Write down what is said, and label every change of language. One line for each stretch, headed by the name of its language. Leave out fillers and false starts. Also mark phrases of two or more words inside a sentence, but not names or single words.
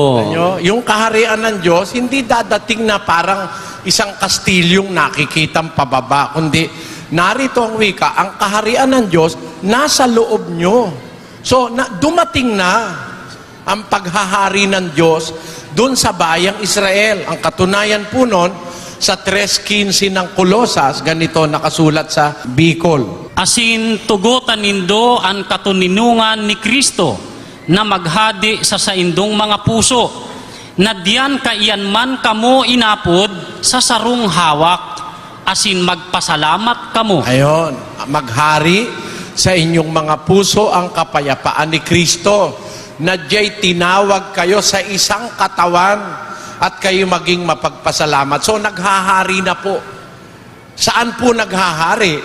Filipino: Yung kaharian ng Diyos, hindi dadating na parang isang kastilyong nakikitang pababa, kundi narito ang wika, ang kaharian ng Diyos nasa loob nyo. So, dumating na ang paghahari ng Diyos doon sa bayang Israel. Ang katunayan po nun, sa 3:15 ng Kolosas, ganito nakasulat sa Bicol.
Bikol: Asin tugutan nindo ang katuninungan ni Kristo na maghadi sa saindong mga puso, na diyan kaiyan man kamo inapod sa sarong hawak, asin magpasalamat kamo.
Filipino: Ayon, maghari sa inyong mga puso ang kapayapaan ni Kristo, na diya'y tinawag kayo sa isang katawan at kayo maging mapagpasalamat. So, naghahari na po. Saan po naghahari?